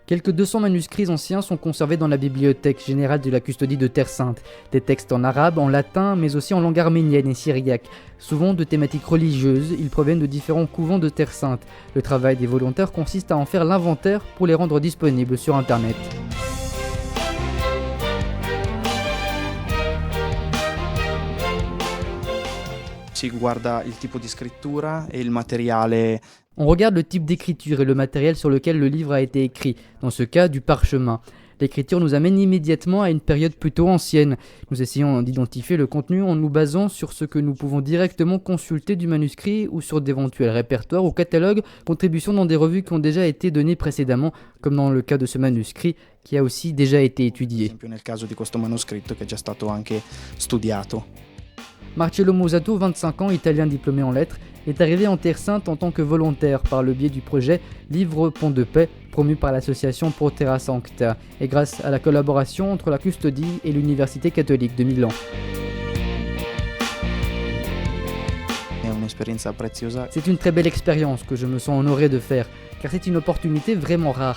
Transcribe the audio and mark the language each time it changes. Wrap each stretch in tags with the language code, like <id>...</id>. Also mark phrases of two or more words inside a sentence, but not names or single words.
<fr>Quelques 200 manuscrits anciens sont conservés dans la Bibliothèque générale de la custodie de Terre Sainte. Des textes en arabe, en latin, mais aussi en langue arménienne et syriaque. Souvent de thématiques religieuses, ils proviennent de différents couvents de Terre Sainte. Le travail des volontaires consiste à en faire l'inventaire pour les rendre disponibles sur Internet.</fr> <it>Si guarda il tipo di scrittura e il materiale.</it> <fr>On regarde le type d'écriture et le matériel sur lequel le livre a été écrit, dans ce cas du parchemin. L'écriture nous amène immédiatement à une période plutôt ancienne. Nous essayons d'identifier le contenu en nous basant sur ce que nous pouvons directement consulter du manuscrit ou sur d'éventuels répertoires ou catalogues, contributions dans des revues qui ont déjà été données précédemment, comme dans le cas de ce manuscrit qui a aussi déjà été étudié.</fr> <it>Ad esempio nel caso di questo manoscritto che è già stato anche studiato.</it> <fr>Marcello Mosato, 25 ans, italien diplômé en lettres, est arrivé en Terre Sainte en tant que volontaire par le biais du projet Livre Pont de Paix, promu par l'association Pro Terra Sancta, et grâce à la collaboration entre la custodie et l'Université catholique de Milan. C'est une très belle expérience que je me sens honoré de faire, car c'est une opportunité vraiment rare.</fr>